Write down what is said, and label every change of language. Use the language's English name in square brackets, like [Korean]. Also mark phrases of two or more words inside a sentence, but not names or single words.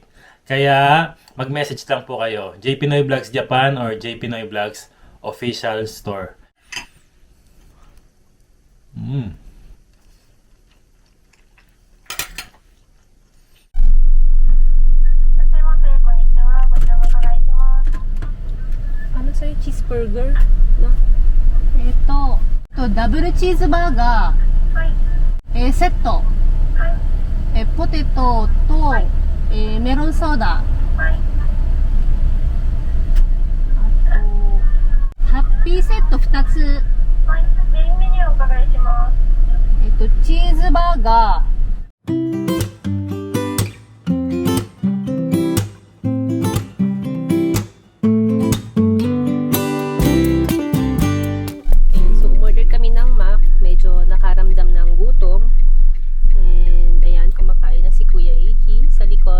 [Filipino] Kaya mag-message lang po kayo. JP Noy Vlogs Japan or JP Noy Vlogs official store. Ano sa'yo? Cheeseburger? No? [Japanese] ダブルチーズバーガー、セット、ポテトと、メロンソーダ、あとハッピーセット2つ、メインメニューお伺いします。チーズバーガー。 [Filipino] Medyo nakaramdam ng gutom. And ayan, kumakain na si Kuya AG sa likod.